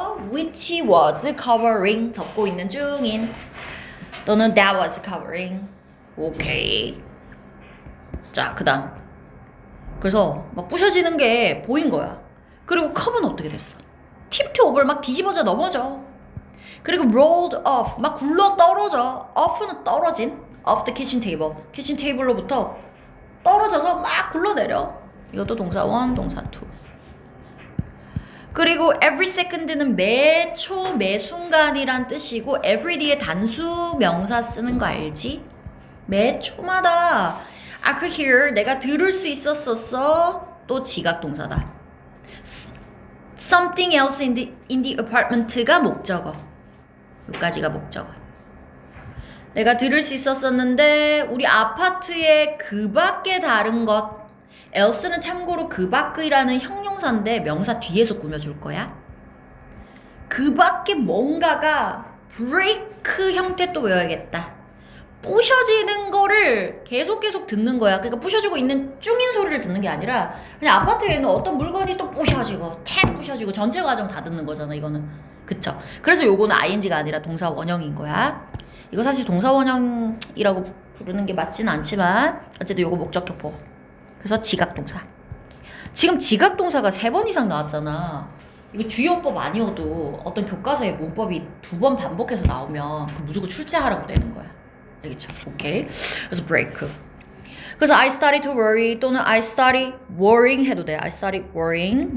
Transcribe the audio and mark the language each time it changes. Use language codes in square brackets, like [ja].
[en] which was covering 덮고 있는 중인 또는 that was covering. [ko] 오케이. 자, 그다음. 그래서 막 부셔지는 게 보인 거야. 그리고 컵은 어떻게 됐어? tipped over 막 뒤집어져 넘어져. 그리고 rolled off 막 굴러 떨어져. [en] off는 떨어진 off the kitchen table. [ko] 키친 테이블로부터 떨어져서 막 굴러내려. 이것도 동사 1, 동사 2. 그리고 every second는 매 초, 매 순간이란 뜻이고 every 뒤에 단수 명사 쓰는 거 알지? 매 초마다 I could hear 내가 들을 수 있었었어. 또 지각 동사다. [en] Something else in the apartment가 목적어. [ko] 여기까지가 목적어. 내가 들을 수 있었었는데 우리 아파트에 그 밖에 다른 것. else는 참고로 그 밖이라는 형용사인데 명사 뒤에서 꾸며줄 거야. 그 밖에 뭔가가 break 형태 또 외워야겠다. 부셔지는 거를 계속 듣는 거야. 그러니까 부셔지고 있는 쭝인 소리를 듣는 게 아니라 그냥 아파트에 있는 어떤 물건이 또 부셔지고 탁 부셔지고 전체 과정 다 듣는 거잖아 이거는. 그쵸? 그래서 요거는 ing가 아니라 동사 원형인 거야. 이거 사실 동사 원형이라고 부르는 게 맞지는 않지만 어쨌든 요거 목적격보. 그래서 지각동사. 지금 지각동사가 3번 이상 나왔잖아. 이거 주요법 아니어도 어떤 교과서에 문법이 2번 반복해서 나오면 그 무조건 출제하라고 되는 거야. 알겠죠? 오케이. 그래서 break. [en] 그래서 I started to worry 또는 I started worrying 해도 돼. I started worrying.